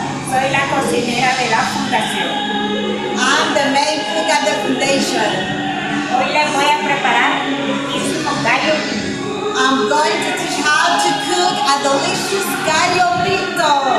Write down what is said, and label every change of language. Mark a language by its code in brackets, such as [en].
[es] Soy la cocinera de la fundación. [en] I'm the main cook at the foundation. [es] Hoy les voy a preparar un riquísimo gallo pinto. [en] I'm going to teach how to cook a delicious gallo pinto.